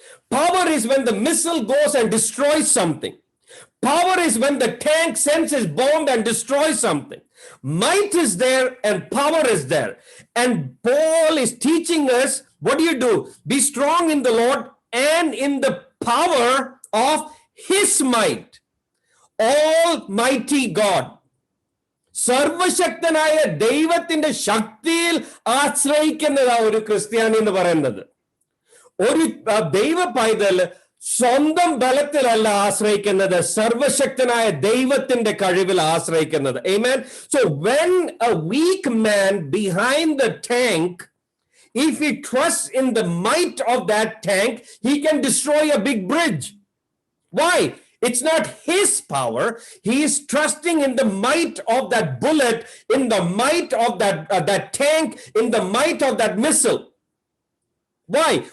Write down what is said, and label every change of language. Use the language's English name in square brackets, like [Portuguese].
[English] Power is when the missile goes and destroys something. Power is when the tank sends his bomb and destroys something. Might is there and power is there. And Paul is teaching us, what do? Be strong in the Lord and in the power of his might. Almighty God. [Malayalam] സർവശക്തനായ ദൈവത്തിന്റെ ശക്തിയിൽ ആശ്രയിക്കുന്നതാ ഒരു ക്രിസ്ത്യാനി എന്ന് പറയുന്നത്. ഒരു ദൈവ പൈതൽ സ്വന്തം ബലത്തിലല്ല ആശ്രയിക്കുന്നത്, സർവശക്തനായ ദൈവത്തിന്റെ കഴിവിൽ ആശ്രയിക്കുന്നത്. [English] Amen. So when a weak man behind the tank, if he trusts in the might of that tank, he can destroy a big bridge. Why? It's not his power. He is trusting in the might of that bullet, in the might of that tank, in the might of that missile. Why?